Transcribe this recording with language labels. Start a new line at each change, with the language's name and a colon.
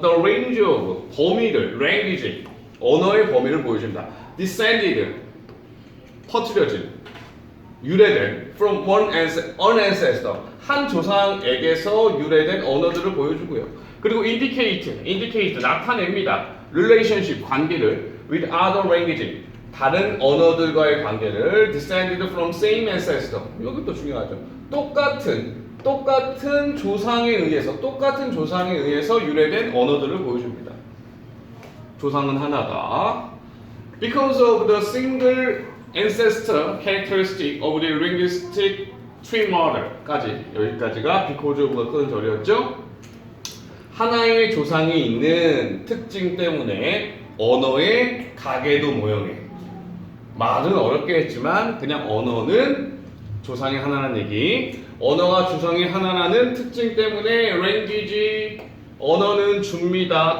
English: The range of,
Korean: 범위를, language, 언어의 범위를 보여줍니다. Descended, 퍼뜨려진, 유래된,
English: from one ancestor,
Korean: 한 조상에게서 유래된 언어들을 보여주고요. 그리고 indicate, 나타냅니다.
English: relationship, 관계를, with other language,
Korean: 다른 언어들과의 관계를,
English: descended from same ancestor,
Korean: 이것도 중요하죠. 똑같은 조상에 의해서 유래된 언어들을 보여줍니다. 조상은 하나다.
English: Because of the single ancestor characteristic of the linguistic tree model까지, 여기까지가 because of가
Korean: 끄는 절이었죠. 하나의 조상이 있는 특징 때문에 언어의 가계도 모형에, 말은 어렵게 했지만 그냥 언어는 조상이 하나라는 얘기. 언어가 조상이 하나라는 특징 때문에 language, 언어는 줍니다.